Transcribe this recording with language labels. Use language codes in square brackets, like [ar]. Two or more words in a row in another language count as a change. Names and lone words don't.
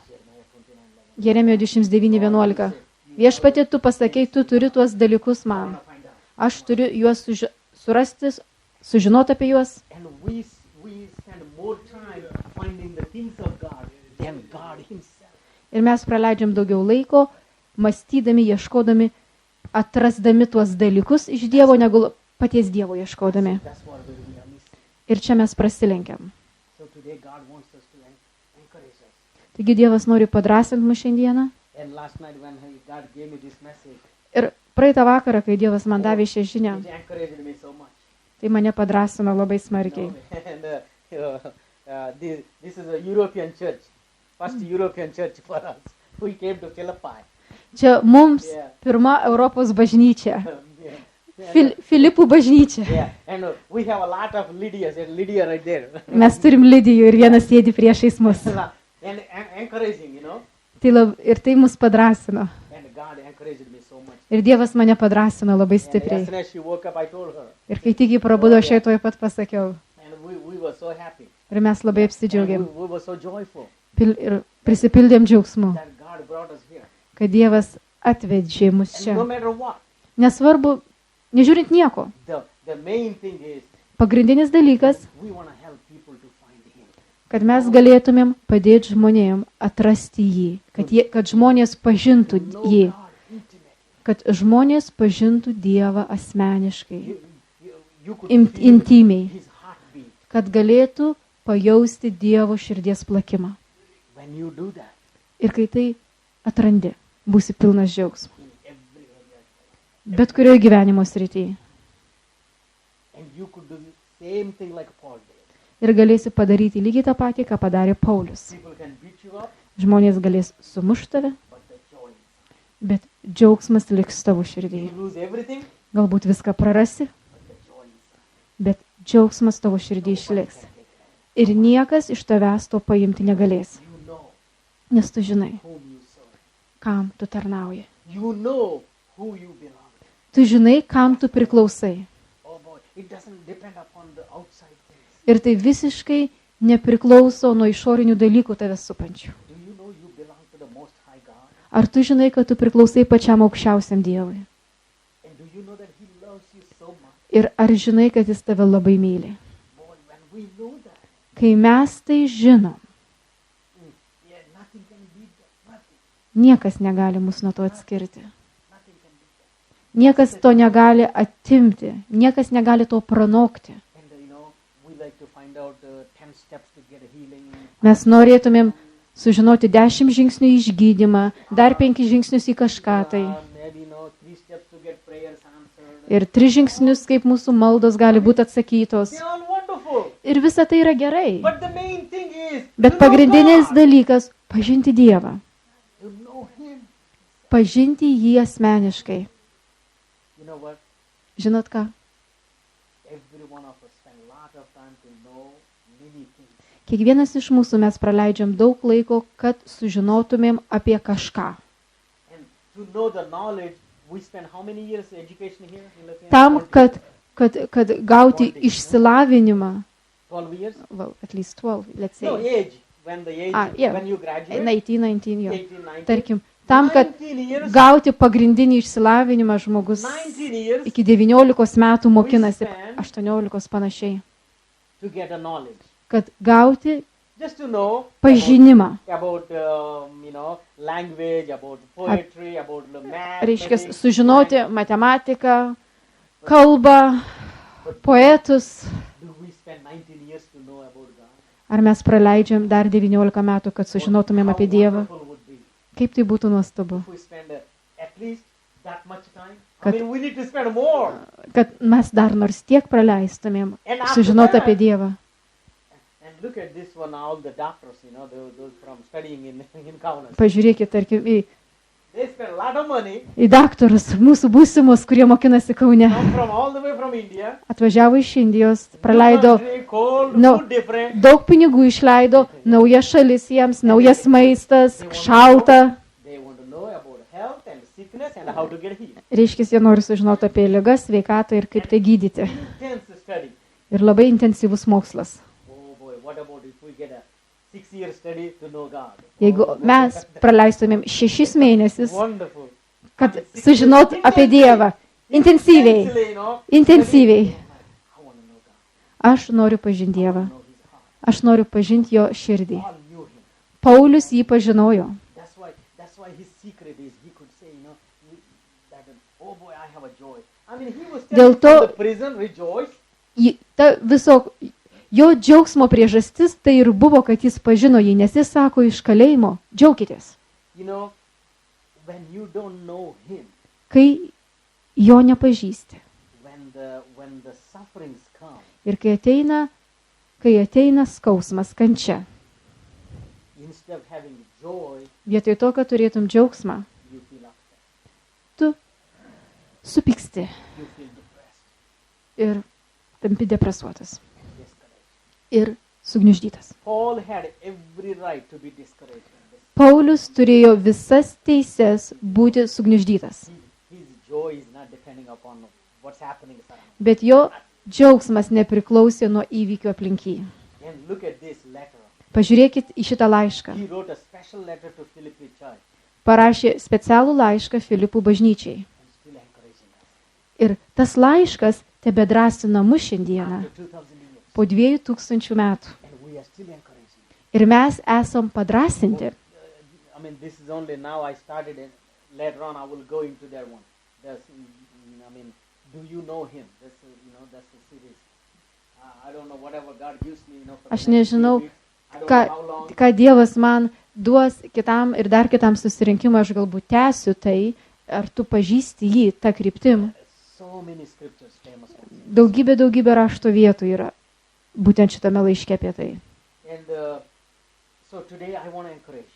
[lt] Jeremijo 29:11. Viešpatie, tu pasakei, tu turi tuos dalykus man. [en] Find out. [lt] Aš turiu juos surasti, sužinoti apie juos. [en] And we spend more time finding the things of God than God Himself. [lt] Ir mes praleidžiam daugiau laiko, mąstydami, ieškodami, atrasdami tuos dalykus iš Dievo, negu paties Dievo ieškodami. [en] That's what we are missing. [lt] Ir čia mes prasilenkiam. [en] So today God wants us to encourage us. [lt] Taigi Dievas nori padrasinti mus šiandieną. [en] And last night when God gave me this message, [lt] Ir praeitą vakarą, kai Dievas man davė šią žinią, [en] it encouraged me so much. [lt] tai mane padrasino labai smarkiai. [en] And this is a European church, first European church for us. We came to Philippi. [lt] Čia mums pirma Europos bažnyčia. Filipų bažnyčia. [en] Yeah, and we have a lot of Lydias, and Lydia right there. [lt] Mes turim Lidijų ir vienas sėdi priešais mus. [en] And encouraging, you know. [lt] Ir tai mus padrasino. [en] And God encouraged me so much. [lt] Ir Dievas mane padrasino labai [en] And as [lt] stipriai. [en] soon as she woke up, I told her. [lt] Ir kai tik jį prabudo, aš jai tuoj pat pasakiau. [en] And we were so happy. [lt] Ir mes labai [en] And [lt] apsidžiaugėm. [en] we were so joyful [lt] Ir prisipildėm džiaugsmu, [en] that God brought us here. [lt] kad Dievas atvedžė mus [en] And [lt] čia. [en] no matter what, [lt] Nesvarbu, nežiūrint nieko. [en] the main thing is [lt] Pagrindinis dalykas, [en] we want to help people to find Him. [lt] kad mes galėtumėm padėti žmonėm atrasti jį, kad žmonės pažintų [en] Know [lt] jį, [en] God intimately. [lt] kad žmonės pažintų Dievą asmeniškai, [en] You could feel [lt] intymiai, [en] His heartbeat. [lt] kad galėtų pajausti Dievo širdies plakimą. [en] When you do that [lt] Ir kai tai atrandi, būsi pilnas džiaugsmo. [en] in every area, [lt] Bet kurioje gyvenimo srityje. [en] and you could do the same thing like Paul did. [lt] Ir galėsi padaryti lygiai tą patį, ką padarė Paulius. [en] People can beat you up, [lt] Žmonės galės sumušti tave, [en] but the joy. [lt] bet džiaugsmas liks tavo širdyje. [en] You lose everything, [lt] Galbūt viską prarasi, [en] but the joy is. [lt] bet džiaugsmas tavo širdį išliks. Ir niekas iš tavęs to paimti negalės. [en] You know [lt] Nes tu žinai, [en] whom you serve. [lt] kam tu tarnauji. [en] You know who you belong. [lt] Tu žinai, kam tu priklausai. [en] Oh boy, it doesn't depend upon the outside things. [lt] Ir tai visiškai nepriklauso nuo išorinių dalykų tavęs supančių. [en] Do you know you belong to the Most High God? [lt] Ar tu žinai, kad tu priklausai pačiam aukščiausiam Dievui? [en] And do you know that He loves you so much? [lt] Ir ar žinai, kad jis tave labai myli? [en] Boy, when we know that, [lt] Kai mes tai žinom, [en] yeah, nothing can beat that. Nothing. [lt] niekas negali mus nuo to atskirti. [en] Nothing can beat that. [lt] Niekas to negali atimti, niekas negali to pranokti. [en] And we like to find out 10 steps to get a healing. [lt] Mes norėtumėm sužinoti 10 žingsnių į išgydymą, dar 5 žingsnius į kažką tai. [en] Maybe 3 steps to get prayers answered. [lt] Ir 3 žingsnius, kaip mūsų maldos gali būti atsakytos. [en] They're all wonderful. [lt] Ir visa tai yra gerai. [en] But the main thing is [lt] Bet [en] to know [lt] pagrindinis [en] God, [lt] dalykas - pažinti Dievą. [en] to know Him. [lt] Pažinti jį asmeniškai. [en] You know what? [lt] Žinot ką? [en] Every one of us spend a lot of time to know many things. [lt] Kiekvienas iš mūsų mes praleidžiam daug laiko, kad sužinotumėm apie kažką. [en] And to know the knowledge, we spend how many years education here? [lt] Tam, kad kad gauti išsilavinimą, [en] 12 years? well, at least 12, let's No, say, age. When the age, yeah, when you graduate, [lt] 19 jo. 18, 19, Tarkim, tam, kad [en] 19 years, [lt] gauti pagrindinį išsilavinimą žmogus [en] 19 years [lt] iki 19 metų mokinasi, 18 panašiai, [en] to get a knowledge. [lt] kad gauti [en] Just to know [lt] pažinimą. [en] about language, about poetry, about the math. [lt] Reiškia, sužinoti matematiką, kalbą, poetus. [en] Do we spend 19 years to know about God? [lt] Ar mes praleidžiam dar 19 metų, kad sužinotumėm apie Dievą? [en] How wonderful would be [lt] Kaip tai būtų nuostabu, [en] if we spend at least that much time. [lt] Kad- [en] I mean, we need to spend more. [lt] kad mes dar nors tiek praleistumėm [en] And after [lt] sužinoti [en] that- [lt] apie Dievą. [en] And look at this one, all the doctors, those from studying in Kaunas. [lt] Pažiūrėkit, tarkim, [en] They spend a lot of money, [lt] į daktarus, mūsų būsimus, kurie mokinasi Kaune. [en] come from all the way from India. [lt] Atvažiavo iš Indijos, praleido [en] Country, cold, No. food different. [lt] daug pinigų, išleido, nauja šalis jiems, naujas maistas, šalta. [en] They want to know about health and sickness and how to get healed. [lt] Reiškia, jie nori sužinoti apie ligas, sveikatą ir kaip tai gydyti. [en] Intense study. [lt] Ir labai intensyvus mokslas. [en] Oh boy, what about if we get a 6-year study to know God? [lt] Jeigu mes praleistumėm 6 mėnesius, [en] Wonderful. [lt] kad sužinot apie Dievą, intensyviai, [en] Intensely, [lt] intensyviai. [en] I want to know God. [lt] Aš noriu pažinti Dievą, [en] Know His heart. [lt] aš noriu pažinti jo širdį. [en] Paul knew Him. [lt] Paulius jį pažinojo. [en] That's why his secret is he could say, that oh boy, I have a joy. I mean, he was [lt] Dėl [en] telling to- from the prison, rejoice. [lt] Jo džiaugsmo priežastis tai ir buvo, kad jis pažino jį, nes jis sako iš kalėjimo, džiaukitės. [en] When you don't know Him, [lt] Kai jo nepažįsti [en] when the sufferings come, [lt] ir kai ateina skausmas, kančia, [en] instead of having joy, [lt] vietoj to, kad turėtum džiaugsmą, [en] you feel upset, [lt] tu supyksti [en] you feel depressed, [lt] ir tampi depresuotas [en] discouraged. [lt] ir sugniuždytas. [en] Paul had every right to be discouraged. [lt] Paulius turėjo visas teises būti sugniuždytas, [en] His joy is not depending upon what's happening around. [lt] bet jo džiaugsmas nepriklausė nuo įvykių aplink jį. [en] And look at this letter. [lt] Pažiūrėkit į šitą laišką. [en] He wrote a special letter to Philippi church [lt] Parašė specialų laišką Filipų bažnyčiai. [en] and still encouraging us. [lt] Ir tas laiškas tebedrasina mus šiandieną, [en] After 2000 years. [lt] po 2000 metų. [en] And we are still encouraging. [lt] Ir mes esam padrasinti. [en] I mean, this is only now I started it. Later on, I will go into that one. Do you know Him? That's the series. I don't know whatever God gives me, for the [lt] Aš [en] next few [lt] nežinau, [en] weeks. I don't know how long. [lt] ką Dievas man duos kitam ir dar kitam susirinkimui, aš galbūt tęsiu tai, ar tu pažįsti jį tą kryptim. [en] So many scriptures famous. [lt] Daugybė rašto vietų yra būtent šitame laiške apie tai. [en] And so today I want to encourage you.